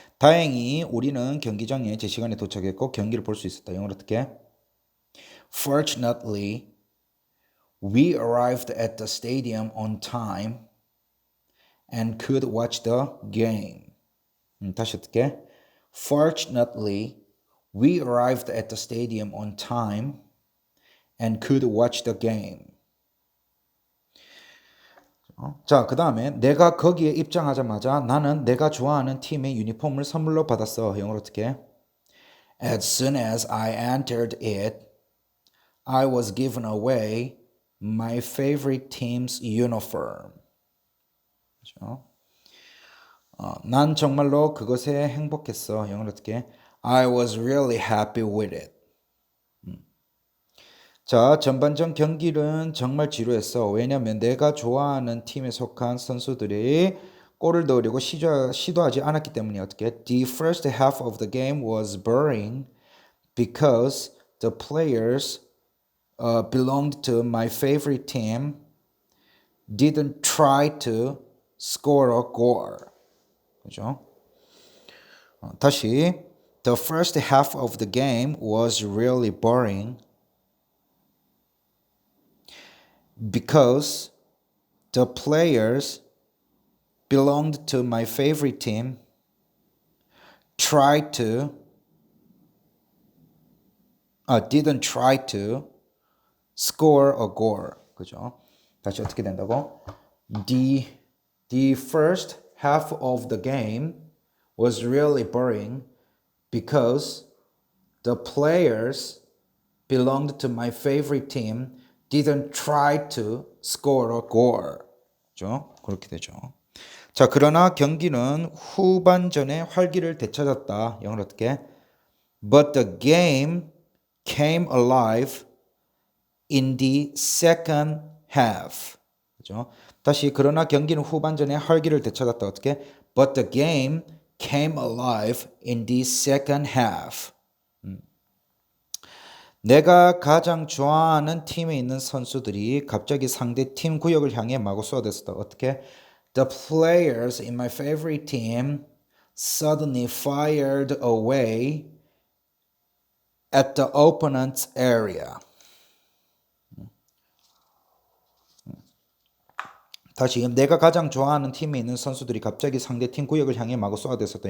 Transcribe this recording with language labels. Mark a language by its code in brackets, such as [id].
[ko] 다행히 우리는 경기장에 제 시간에 도착했고 경기를 볼 수 있었다. 영어로 어떻게? [en] Fortunately, we arrived at the stadium on time and could watch the game. [ko] 다시 어떻게? [en] Fortunately, we arrived at the stadium on time and could watch the game. [ko] 자, 그 다음에 내가 거기에 입장하자마자 나는 내가 좋아하는 팀의 유니폼을 선물로 받았어. 영어로 어떻게? [en] As soon as I entered it, I was given away my favorite team's uniform. [ko] 그렇죠? 난 정말로 그것에 행복했어. 영어로 어떻게? [en] I was really happy with it. [ko] 자, 전반전 경기는 정말 지루했어. 왜냐면 내가 좋아하는 팀에 속한 선수들이 골을 넣으려고 시도하지 않았기 때문에 어떻게? [en] The first half of the game was boring because the players belonged to my favorite team didn't try to score a goal. [ko] 그죠? [en] 다시 The first half of the game was really boring because the players belonged to my favorite team didn't try to score a goal. [ko] 그죠? 다시 어떻게 된다고? [en] The first half of the game was really boring because the players belonged to my favorite team didn't try to score a goal. [ko] 그죠? 그렇게 되죠. 자, 그러나 경기는 후반전에 활기를 되찾았다. 영어로 어떻게? [en] But the game came alive in the second half. [ko] 그죠? 다시 그러나 경기는 후반전에 활기를 되찾았다. 어떻게? [en] But the game came alive in the second half. [ko] 내가 가장 좋아하는 팀에 있는 선수들이 갑자기 상대 팀 구역을 향해 마구 쏘아댔다. 어떻게? [en] The players in my favorite team suddenly fired away at the opponent's area. [ko] 다시 내가 가장 좋아하는 팀에 있는 선수들이 갑자기 상대 팀 구역을 향해 마구 쏘아댔었다.